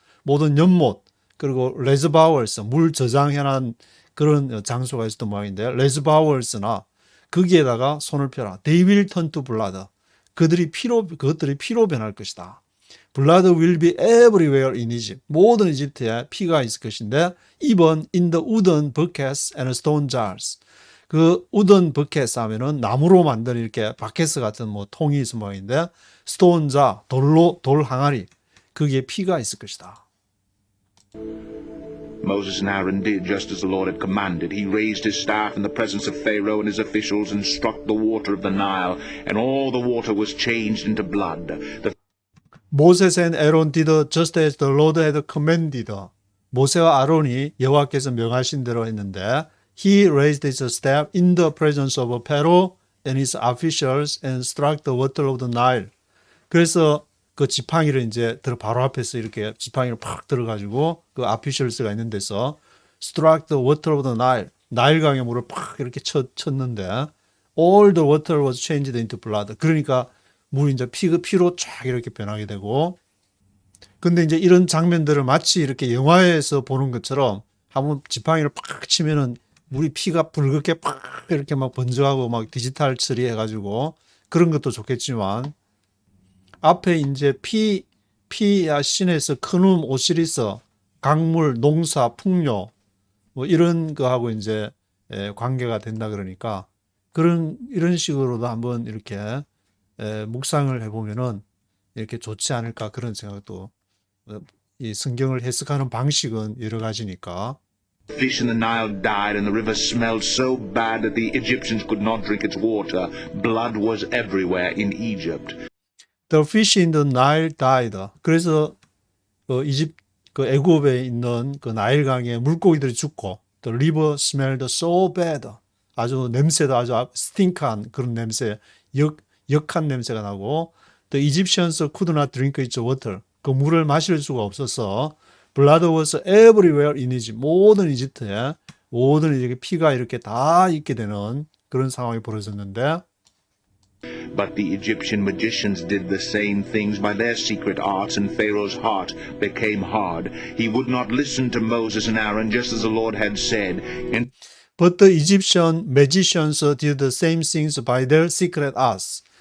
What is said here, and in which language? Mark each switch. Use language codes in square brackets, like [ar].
[ko] 모든 연못 그리고 reservoirs 물 저장해놓은 그런 장소가 있었던 모양인데 reservoirs나 거기에다가 손을 펴라. [en] They will turn to blood. [ko] 그것들이 피로 변할 것이다. [en] Blood will be everywhere in Egypt. [ko] 모든 이집트에 피가 있을 것인데 [en] even in the wooden buckets and stone jars. [ko] 그 [en] wooden buckets [ko] 하면은 나무로 만든 이렇게 바켓스 같은 뭐 통이 있을 모양인데 [en] stone jar, [ko] 돌 항아리. 거기에 피가 있을 것이다. [en] Moses and Aaron did just as the Lord had commanded. He raised his staff in the presence of Pharaoh and his officials and struck the water of the Nile, and all the water was changed into blood. Moses and Aaron did just as the Lord had commanded. [ko] 모세와 아론이 여호와께서 명하신 대로 했는데 [en] He raised his staff in the presence of Pharaoh and his officials and struck the water of the Nile. [ko] 그래서 그 지팡이를 이제 바로 앞에서 이렇게 지팡이를 팍 들어가지고 그 officials가 있는 데서 [en] struck the water of the Nile. [ko] 나일강의 물을 팍 이렇게 쳤는데 [en] all the water was changed into blood. [ko] 그러니까 물이 이제 피로 쫙 이렇게 변하게 되고 근데 이제 이런 장면들을 마치 이렇게 영화에서 보는 것처럼 한번 지팡이를 팍 치면은 물이 피가 붉게 팍 이렇게 막 번져가고 막 디지털 처리해가지고 그런 것도 좋겠지만 앞에 이제 피야 신에서 큰움 오시리스 강물 농사 풍요 뭐 이런 거하고 이제 관계가 된다 그러니까 이런 식으로도 한번 이렇게 묵상을 해보면은 이렇게 좋지 않을까 그런 생각도 이 성경을 해석하는 방식은 여러 가지니까. [en] Fish in the Nile died, and the river smelled so bad that the Egyptians could not drink its water. Blood was everywhere in Egypt. The fish in the Nile died. [ko] 그래서 그 애굽에 있는 그 나일강의 물고기들이 죽고 [en] the river smelled so bad. [ko] 아주 냄새도 아주 스팅크한 그런 냄새, 역한 냄새가 나고 [en] the Egyptians could not drink its water. [ko] 그 물을 마실 수가 없어서 [en] blood was everywhere in Egypt. [ko] 모든 이집트에 모든 이렇게 피가 이렇게 다 있게 되는 그런 상황이 벌어졌는데 [en] But the Egyptian magicians did the same things by their secret arts, and Pharaoh's heart became hard. He would not listen to Moses and Aaron, just as the Lord had said. And But the Egyptian magicians did the same things by their secret arts.